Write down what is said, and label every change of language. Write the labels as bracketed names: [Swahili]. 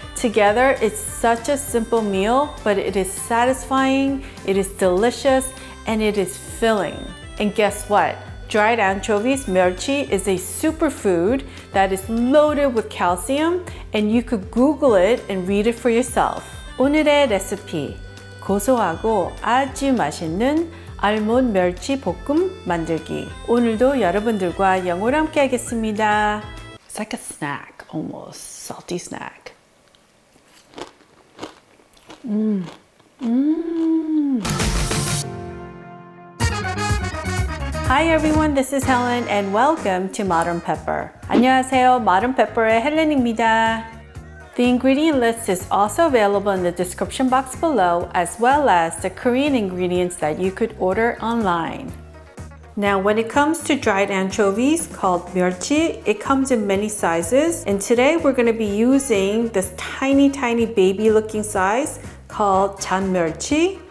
[English] Together, it's such a simple meal, but it is satisfying, it is delicious, and it is filling. And guess what? Dried anchovies, 멸치, is a superfood that is loaded with calcium, and you could Google it and read it for yourself. [Korean] 오늘의 레시피, 고소하고 아주 맛있는 알몬드 멸치 볶음 만들기. 오늘도 여러분들과 영어로 함께 하겠습니다. [English] It's like a snack, almost salty snack. Hi everyone, this is Helen and welcome to Modern Pepper. [Korean] 안녕하세요, Modern Pepper의 헬렌입니다. [English] The ingredient list is also available in the description box below, as well as the Korean ingredients that you could order online. Now, when it comes to dried anchovies called 멸치, it comes in many sizes, and today we're going to be using this tiny baby looking size called 잔멸치.